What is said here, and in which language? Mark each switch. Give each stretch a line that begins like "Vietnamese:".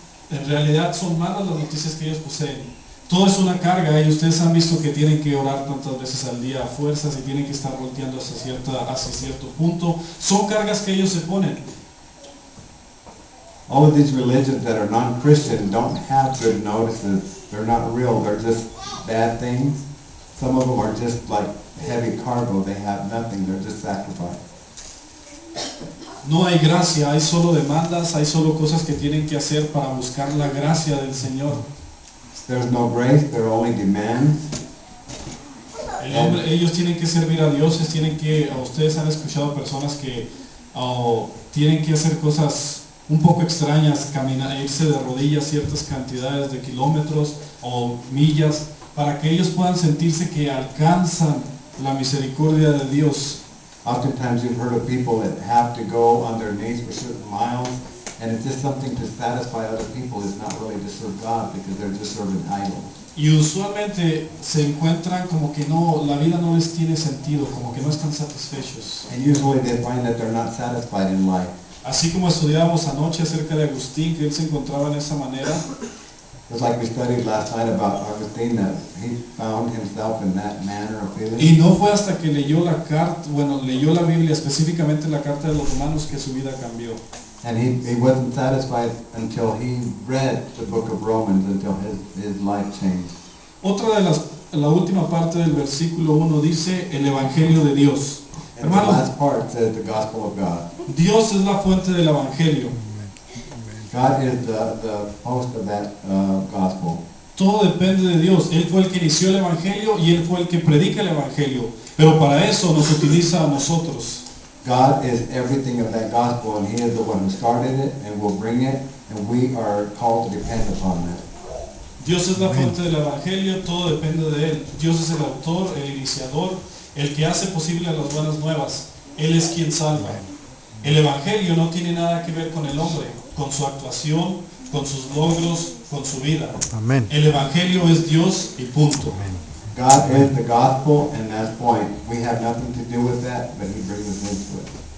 Spanish: En realidad son malas las noticias que ellos poseen. Todo es una carga y ustedes han visto que tienen que orar tantas veces al día a fuerzas y tienen que estar volteando hacia cierto punto. Son cargas que ellos se ponen.
English: All of these religions that are non-Christian don't have good notices. They're not real. They're just bad things. Some of them are just like heavy cargo. They have nothing. They're just sacrifice.
Spanish: No hay gracia, hay solo demandas, hay solo cosas que tienen que hacer para buscar la gracia del Señor.
English: There's no grace. There are only demands.
Spanish: Ellos tienen que servir a dioses, ustedes han escuchado personas que tienen que hacer cosas un poco extrañas, irse de rodillas ciertas cantidades de kilómetros o millas para que ellos puedan sentirse que alcanzan la misericordia de Dios.
English: Oftentimes you've heard of people that have to go on their knees for certain miles, and it's just something to satisfy other people. It's not really to serve God because they're just serving idols.
Spanish: Y usualmente se encuentran como que la vida no les tiene sentido, como que no están satisfechos.
English: And usually they find that they're not satisfied in life.
Spanish: Así como estudiábamos anoche acerca de Agustín, que él se encontraba en esa manera.
English: Just like we studied last night about Augustine, that he found himself in that manner of feeling.
Spanish: Y no fue hasta que leyó leyó la Biblia, específicamente la carta de los Romanos, que su vida cambió.
English: And he wasn't satisfied until he read the book of Romans, until his life changed.
Spanish: La última parte del versículo 1 dice el Evangelio de Dios.
English: And the
Spanish: Hermanos,
English: last part says the gospel of God.
Spanish: Dios es la fuente del Evangelio.
English: God is the host of that gospel.
Spanish: Todo depende de Dios. Él fue el que inició el Evangelio y Él fue el que predica el Evangelio. Pero para eso nos utiliza a nosotros.
English: God is everything of that gospel, and He is the one who started it and will bring it, and we are called to depend upon that.
Spanish: Dios es la fuente del Evangelio, todo depende de Él. Dios es el autor, el iniciador, el que hace posible las buenas nuevas. Él es quien salva. El Evangelio no tiene nada que ver con el hombre, con su actuación, con sus logros, con su vida. Amén. El Evangelio es Dios y punto.
English: God is the gospel, and that's point. We have nothing to do with that, but He brings us into it.